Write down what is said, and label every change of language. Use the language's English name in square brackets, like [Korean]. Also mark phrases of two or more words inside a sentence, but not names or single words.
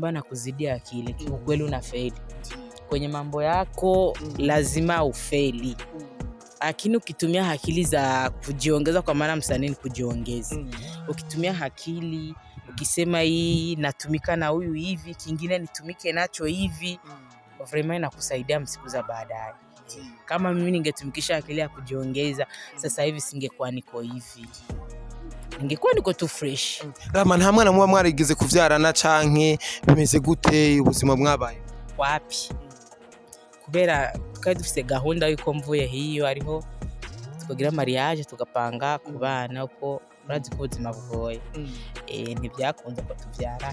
[Swahili] ambaye anakuzidia akili kweli unafeli kwenye mambo yako lazima ufeli lakini ukitumia akili za kujiongeza kwa maana msanii kujiongeza ukitumia akili ukisema hii natumika na huyu hivi kingine nitumike nacho hivi vraiment inakusaidia msiku za baadaye kama mimi ningetumikisha akili ya kujiongeza sasa hivi singekuwa niko hivi ningekuwa niko tu fresh [Rundi] Rahma nta mwana muba mwarigeze kuvyarana canke bimeze gute ubuzima mwabaye wapi kubera tukari dufise gahunda yuko mvuye hiyo ariho tukagira mariage tugapanga kubana uko urazi ko ubuzima bugoye ntibyakunze ko tuvyara